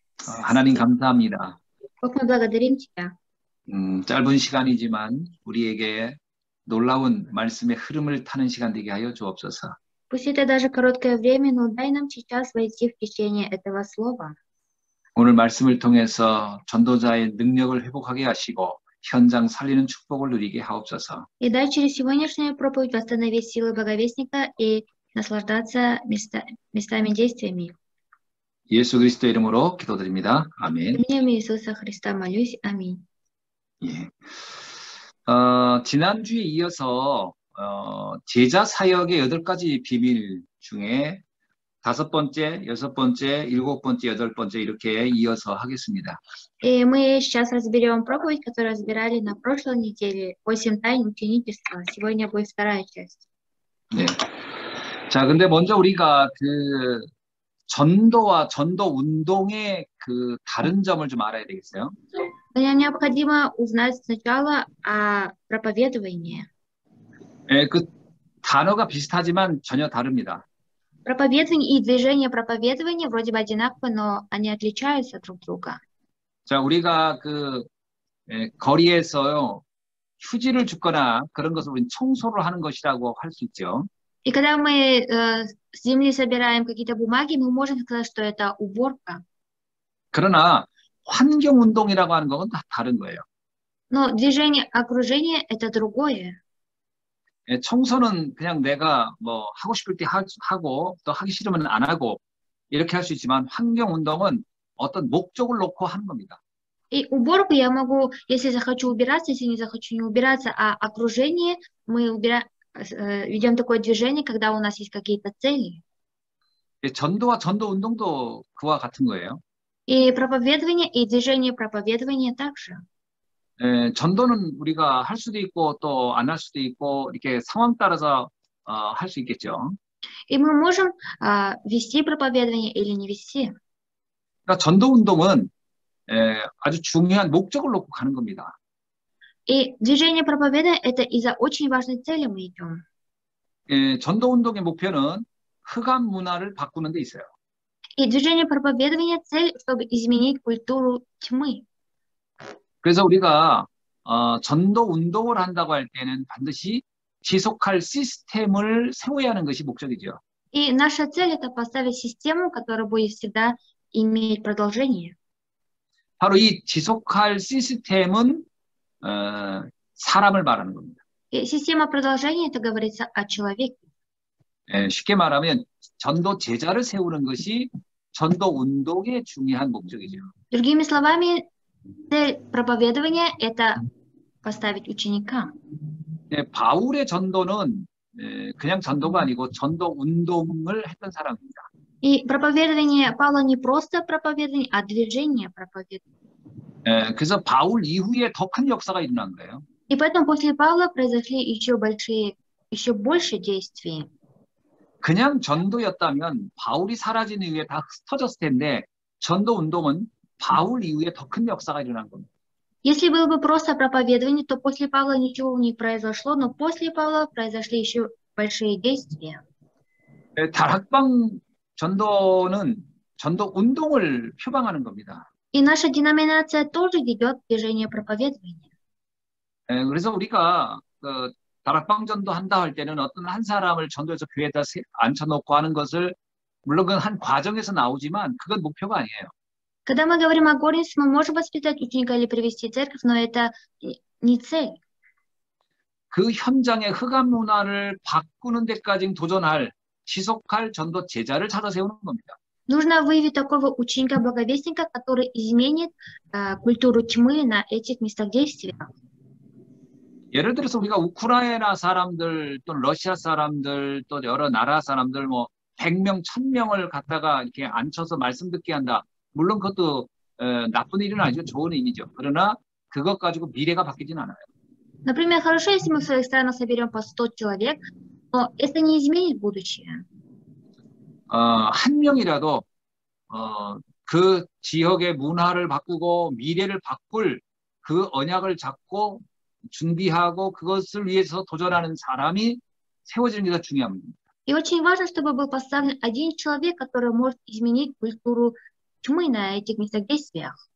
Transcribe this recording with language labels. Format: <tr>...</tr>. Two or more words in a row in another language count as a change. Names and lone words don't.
<ko>하나님 감사합니다.</ko> <ru>Бог, мы благодарим Тебя.</ru> <ko>짧은 시간이지만 우리에게 놀라운 말씀의 흐름을 타는 시간 되게 하여 주옵소서.</ko> <ru>Пусть это даже короткое время, но дай нам сейчас войти в течение этого слова.</ru> <ko>오늘 말씀을 통해서 전도자의 능력을 회복하게 하시고 현장 살리는 축복을 누리게 하옵소서.</ko> <ru>И дай через сегодняшнюю проповедь восстановить силы благовестника и наслаждаться местами действиями.</ru> <ko>예수 그리스도 이름으로 기도드립니다. 아멘.</ko> <ru>Именем Иисуса Христа молюсь. Аминь.</ru> <ko>예. 지난주에 이어서 제자 사역의 8가지 비밀 중에 5번째, 6번째, 7번째, 8번째 이렇게 이어서 하겠습니다.</ko> <ru>И мы сейчас разберем проповедь, которую разбирали на прошлой неделе. 8 тайн ученичества. Сегодня будет вторая часть.</ru> <ko>네. 자, 근데 먼저 우리가 전도와 전도 운동의 다른 점을 좀 알아야 되겠어요.</ko> <ru>Нам необходимо узнать сначала о проповедовании.</ru> <ko>네, 그 단어가 비슷하지만 전혀 다릅니다.</ko> <ru>Проповедование и движение проповедования вроде бы одинаковы, но они отличаются друг от друга.</ru> <ko>자, 우리가 거리에서요, 휴지를 줍거나 그런 것을 우리는 청소를 하는 것이라고 할 수 있죠.</ko> <ru>И когда мы с земли собираем какие-то бумаги, мы можем сказать, что это уборка.</ru> <ko>그러나 환경운동이라고 하는 건 다 다른 거예요.</ko> <ru>Но движение окружения – это другое.</ru> <ko>청소는 그냥 내가 뭐 하고 싶을 때 하고 또 하기 싫으면 안 하고 이렇게 할 수 있지만 환경운동은 어떤 목적을 놓고 하는 겁니다.</ko> <ru>И уборку я могу, если захочу убираться, если не захочу не убираться, а окружение мы ведем такое движение, когда у нас есть какие-то цели.</ru> <ko>전도와 전도 운동도 그와 같은 거예요.</ko> <ru>И проповедование, и движение проповедования также.</ru> <ko>전도는 우리가 할 수도 있고 또 안 할 수도 있고 이렇게 상황 따라서 할 수 있겠죠.</ko> <ru>И мы можем вести проповедование или не вести.</ru> <ko>그러니까 전도 운동은 아주 중요한 목적을 놓고 가는 겁니다.</ko> <ru>И движение проповедования – это из-за очень важной цели мы идем.</ru> <ko>전도 운동의 목표는 흑암 문화를 바꾸는 데 있어요.</ko> <ru>И движение проповедования – цель, чтобы изменить культуру тьмы.</ru> <ko>그래서 우리가 전도 운동을 한다고 할 때는 반드시 지속할 시스템을 세워야 하는 것이 목적이죠.</ko> <ru>И наша цель – это поставить систему, которая будет всегда иметь продолжение.</ru> <ko>바로 이 지속할 시스템은 사람을 말하는 겁니다.</ko> <ru>И система продолжения – это говорится о человеке.</ru> <ko>쉽게 말하면 전도 제자를 세우는 것이 전도 운동의 중요한 목적이죠.</ko> <ru>Другими словами, цель проповедования – это поставить ученика.</ru> <ko>바울의 전도는 그냥 전도가 아니고 전도 운동을 했던 사람입니다.</ko> <ru>И проповедование Павла не просто проповедование, а движение проповедования.</ru> <ko>그래서 바울 이후에 더 큰 역사가 일어난 거예요.</ko> <ru>И поэтому после Павла произошли еще больше действий.</ru> <ko>그냥 전도였다면 바울이 사라진 이후에 다 흩어졌을 텐데 전도 운동은 바울 이후에 더 큰 역사가 일어난 겁니다.</ko> <ru>Если было бы просто проповедование, то после Павла ничего не произошло, но после Павла произошли еще большие действия.</ru> <ko>다락방 전도는 전도 운동을 표방하는 겁니다.</ko> <ru>И наша деноминация тоже ведет движение проповедования.</ru> <ko>그래서 우리가 다락방 전도 한다 할 때는 어떤 한 사람을 전도해서 교회에다 앉혀놓고 하는 것을 물론 그건 한 과정에서 나오지만 그건 목표가 아니에요.</ko> <ru>Когда мы говорим о горнице, мы можем воспитать ученика или привести церковь, но это не цель.</ru> <ko>그 현장의 흑암 문화를 바꾸는 데까지 도전할 지속할 전도 제자를 찾아 세우는 겁니다.</ko> <ru>Нужно выявить такого ученика-благовестника, который изменит культуру тьмы на этих местах действия.</ru> <ko>예를 들어서 우리가 우크라이나 사람들 또는 러시아 사람들 또 여러 나라 사람들 뭐 100명, 1000명을 갖다가 이렇게 앉혀서 말씀 듣게 한다. 물론 그것도 나쁜 일은 아니죠. 좋은 일이죠. 그러나 그것 가지고 미래가 바뀌진 않아요.</ko> <ru>Например, хорошо, если мы в своих странах соберем по 100 человек, но это не изменит будущее.</ru> <ko>한 명이라도 그 지역의 문화를 바꾸고 미래를 바꿀 그 언약을 잡고 준비하고 그것을 위해서 도전하는 사람이 세워지는 게 더 중요합니다.</ko> <ru>И очень важно, чтобы был поставлен один человек, который может изменить культуру тьмы на этих местах действиях.</ru>